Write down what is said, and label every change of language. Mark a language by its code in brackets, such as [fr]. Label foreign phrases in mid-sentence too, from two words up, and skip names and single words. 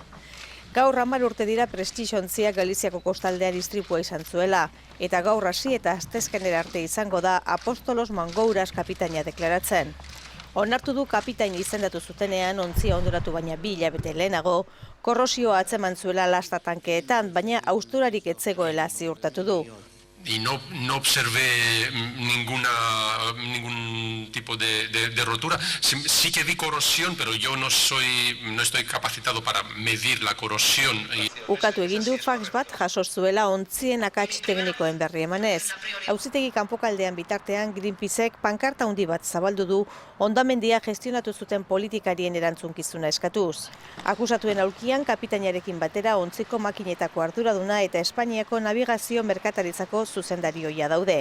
[eu] Gaur 10 urte dira Prestix-ontziak Galiziako kostaldean istripua izan zuela, eta gaur hasi eta astezkenera arte izango da Apostolos Mangouras kapitaina deklaratzen. Onartu du kapitain izendatu zutenean ontzia hondoratu baina 2 hilabete lehenago, korrosioa atzeman zuela lasta tankeetan, baina hausturarik ez zegoela ziurtatu du. [es] Y no observé ningún tipo de rotura. Sí que vi corrosión, pero yo no estoy capacitado para medir la corrosión. [eu] Ukatu egin du fax bat jaso zuela ontzien akats teknikoen berri emanez. Auzitegi kanpokaldean bitartean Greenpeacek pankarta handi bat zabaldu du hondamendia gestionatu zuten politikarien erantzunkizuna eskatuz. Akusatuen aulkian kapitainarekin batera ontziko makinetako arduraduna eta Espainiako navigazio merkataritzako zuzendarioia daude.